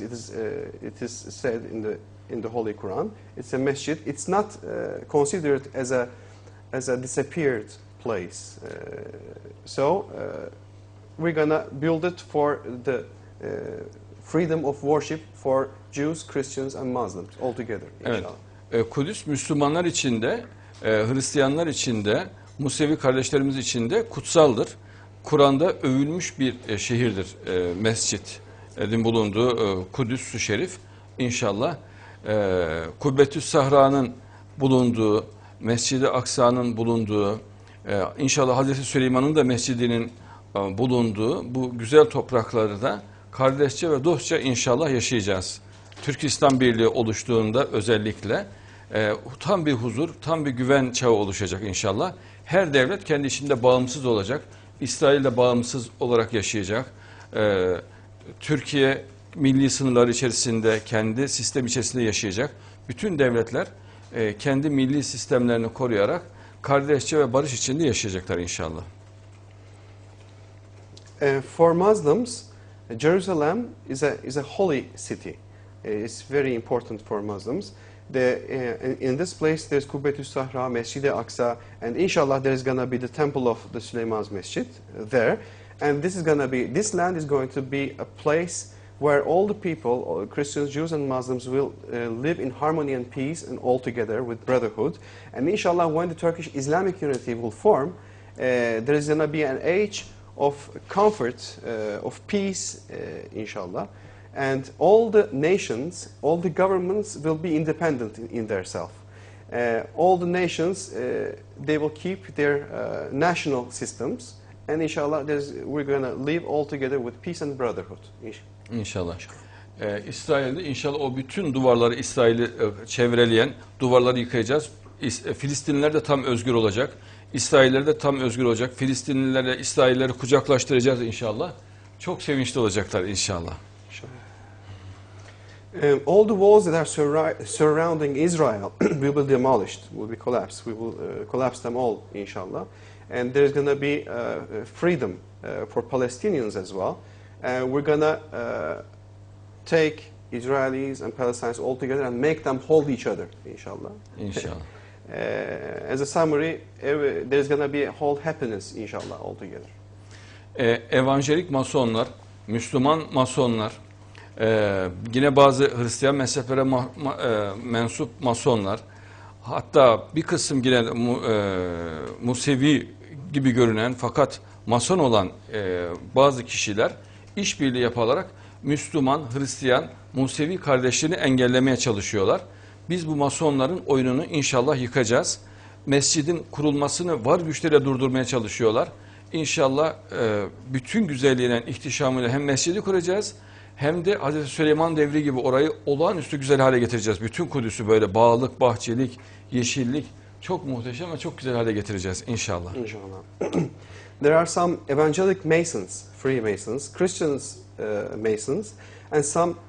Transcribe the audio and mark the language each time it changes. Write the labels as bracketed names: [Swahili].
[English] It is said in the Holy Quran. It's a masjid. It's not considered as a disappeared place. So we're gonna build it for the freedom of worship for Jews, Christians, and Muslims all together. [Turkish] Evet. Kudüs Müslümanlar için de, Hristiyanlar için de, Musevi kardeşlerimiz için de kutsaldır. Kur'an'da övülmüş bir şehirdir mescidin bulunduğu Kudüs-ü Şerif. İnşallah Kubbetü's Sahra'nın bulunduğu, Mescid-i Aksa'nın bulunduğu, inşallah Hazreti Süleyman'ın da mescidinin bulunduğu bu güzel toprakları da kardeşçe ve dostça inşallah yaşayacağız. Türk-İslam Birliği oluştuğunda özellikle tam bir huzur, tam bir güven çağı oluşacak inşallah. Her devlet kendi içinde bağımsız olacak. İsrail'de bağımsız olarak yaşayacak. Türkiye milli sınırları içerisinde, kendi sistem içerisinde yaşayacak. Bütün devletler kendi milli sistemlerini koruyarak kardeşçe ve barış içinde yaşayacaklar inşallah. [English] For Muslims, Jerusalem is a holy city. It's very important for Muslims. In this place there's Kubbetü's Sahra, Mescid-i Aksa, and inshallah there's going to be the temple of the Süleyman's Masjid there. And this land is going to be a place where all the people, Christians, Jews, and Muslims will live in harmony and peace and all together with brotherhood. And inshallah, when the Turkish Islamic unity will form, there is going to be an age of comfort, of peace, inshallah. And all the nations, all the governments will be independent in their self. All the nations, they will keep their national systems. And inshallah, we're going to live all together with peace and brotherhood. [Turkish] İnşallah. İsrail'de inşallah o bütün duvarları, İsrail'i çevreleyen duvarları yıkayacağız. Filistinliler de tam özgür olacak. İsrailler de tam özgür olacak. Filistinlilerle İsrailleri kucaklaştıracağız inşallah. Çok sevinçli olacaklar inşallah. [English] All the walls that are surrounding Israel will be demolished, will be collapsed. We will collapse them all, inshallah. And there's going to be freedom for Palestinians as well. We're going to take Israelis and Palestinians all together and make them hold each other, inshallah. [Turkish] İnşallah. [English] As a summary, there's going to be a whole happiness, inshallah, all together. [Turkish] Evangelik masonlar, Müslüman masonlar, yine bazı Hristiyan mezheplere mensup masonlar, hatta bir kısım yine Musevi gibi görünen fakat mason olan bazı kişiler işbirliği yaparak Müslüman, Hristiyan, Musevi kardeşliğini engellemeye çalışıyorlar. Biz bu masonların oyununu inşallah yıkacağız. Mescidin kurulmasını var güçleriyle durdurmaya çalışıyorlar. İnşallah bütün güzelliğiyle, ihtişamıyla hem mescidi kuracağız hem de Hazreti Süleyman devri gibi orayı olağanüstü güzel hale getireceğiz. Bütün Kudüs'ü böyle bağlık, bahçelik, yeşillik çok muhteşem ve çok güzel hale getireceğiz inşallah. İnşallah. [English] There are some evangelic Masons, Freemasons, Christians Masons, and some